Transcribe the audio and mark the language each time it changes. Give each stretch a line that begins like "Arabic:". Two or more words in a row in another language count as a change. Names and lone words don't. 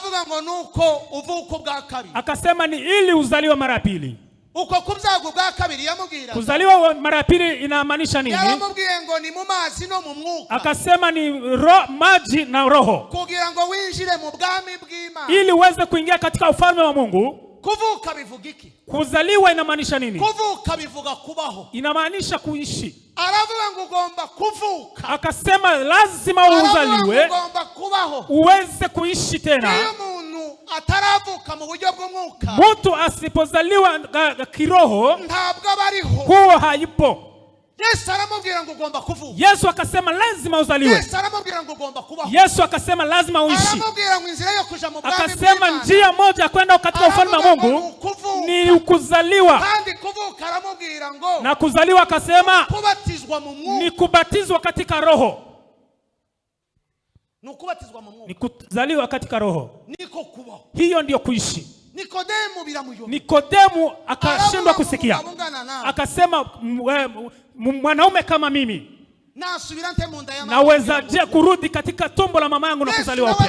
Swahili: Akasema ni ili uzaliwe mara pili. Kuzaliwa mara pili inamaanisha nini? Akasema ni maji na roho. Ili uweze kuingia katika ufalme wa Mungu.
Kinyarwanda: Kuvuka bivuga iki?
Swahili: Kuzaliwa inamaanisha nini?
Kinyarwanda: Kuvuka bivuga kubaho.
Swahili: Inamaanisha kuishi.
Kinyarwanda: Aravuga ngo ugomba kuvuka.
Swahili: Akasema lazima uzaliwe uweze kuishi tena.
Kinyarwanda: Iyo umuntu ataravuka mu buryo bw'umwuka,
Swahili: mtu asipozaliwa kiroho
Kinyarwanda: ntabwo abariho,
Swahili: huwa haipo.
Kinyarwanda: Yesu aramubwira ngo ugomba kuvuka.
Swahili: Yesu akasema lazima uzaliwe.
Kinyarwanda: Yesu aramubwira ngo ugomba kubaho.
Swahili: Yesu akasema lazima uishi.
Kinyarwanda: Aramubwira ngo inzira yo kuja mu bwami bw'Imana.
Swahili: Akasema njia moja kwenda katika ufalme wa Mungu ni kuzaliwa.
Kinyarwanda: Kandi kuvuka aramubwira ngo,
Swahili: na kuzaliwa akasema
Kinyarwanda: kubatizwa mu mwuka,
Swahili: ni kubatizwa katika roho.
Kinyarwanda: Nukubatizwa mu mwuka,
Swahili: ni kuzaliwa katika roho.
Kinyarwanda: Niko kubaho.
Swahili: Hiyo ndio kuishi. Nikodemu akashindwa kusikia. Akasema mwanaume kama mimi naweza je kurudi katika tumbo la mama yangu na kuzaliwa upya?